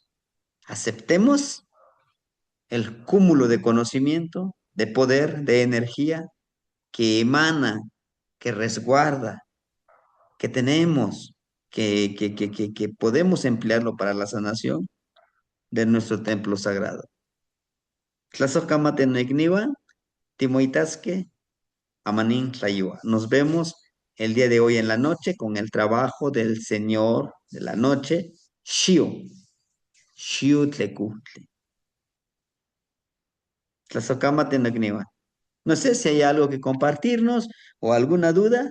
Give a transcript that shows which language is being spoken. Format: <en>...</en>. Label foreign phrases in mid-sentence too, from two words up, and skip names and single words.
<es>Aceptemos el cúmulo de conocimiento, de poder, de energía que emana, que resguarda, que tenemos, que podemos emplearlo para la sanación de nuestro templo sagrado.</es> <nah>Tlazocamate noigniwa, timoitasque, amanin tlayua.</nah> <es>Nos vemos el día de hoy en la noche con el trabajo del Señor de la noche, Shiu Tlekutle.</es> <nah>Tlazocamate noigniwa.</nah> <es>No sé si hay algo que compartirnos o alguna duda.</es>